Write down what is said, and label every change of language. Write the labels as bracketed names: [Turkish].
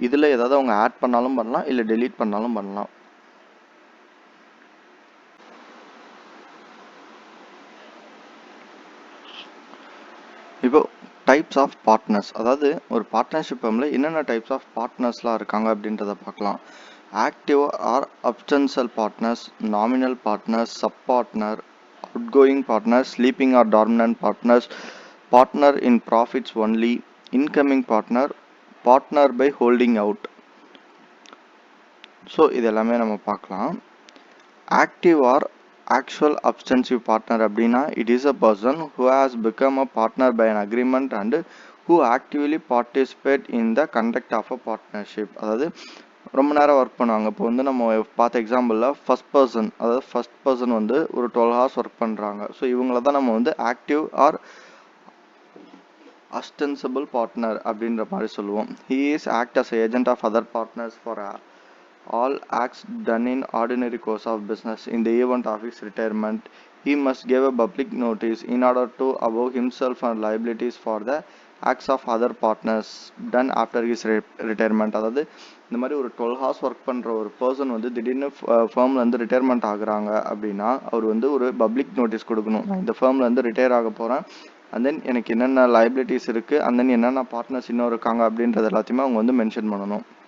[Tamil] இதில் ஏதாவது அவங்க ஆட் பண்ணாலும் பண்ணலாம் இல்லை டெலீட் பண்ணாலும் பண்ணலாம். இப்போ டைப்ஸ் ஆஃப் பார்ட்னர்ஸ், அதாவது ஒரு பார்ட்னர்ஷிப் ஃபார்மில் என்னென்ன டைப்ஸ் ஆஃப் பார்ட்னர்ஸ்லாம் இருக்காங்க அப்படின்றத பார்க்கலாம். [English] Active or ostensible partners, nominal partners, sub partner, outgoing partners, sleeping or dormant partners, partner in profits only, incoming partner, partner by holding out. So [Tamil] இது எல்லாமே நம்ம பார்க்கலாம். [English] active or actual ostensive partner [Tamil] அப்படின்னா [English] It is a person who has become a partner by an agreement and who actively participate in the conduct of a partnership. [Tamil] அதாவது ரொம்ப நேரம் work பண்ணுவாங்க. இப்போ வந்து நம்ம பார்த்த எக்ஸாம்பிளில் ஃபர்ஸ்ட் பர்சன் வந்து ஒரு 12 hours ஒர்க் பண்ணுறாங்க. ஸோ இவங்கள தான் நம்ம வந்து ஆக்டிவ் ஆர் அஸ்டென்சிபிள் பார்ட்னர் அப்படின்ற மாதிரி சொல்லுவோம். [English] He is act as agent of other partners for all acts done in ordinary course of business. In the event of his retirement, he must give a public notice in order to avoid himself and liabilities for the acts of other partners done after his retirement. [Tamil] அதாவது இந்த மாதிரி ஒரு 12 hours work பண்ணுற ஒரு person வந்து திடீர்னு ஃபேர்ம்லேருந்து retirement ஆகுறாங்க அப்படின்னா அவர் வந்து ஒரு பப்ளிக் நோட்டீஸ் கொடுக்கணும். நான் இந்த ஃபேர்ம்லேருந்து ரிட்டையர் ஆக போகிறேன், அண்ட் தென் எனக்கு என்னென்ன லைபிலிட்டிஸ் இருக்குது, அண்ட் தென் என்னென்ன பார்ட்னர்ஸ் இன்னும் இருக்காங்க அப்படின்றது எல்லாத்தையுமே அவங்க வந்து மென்ஷன் பண்ணணும்.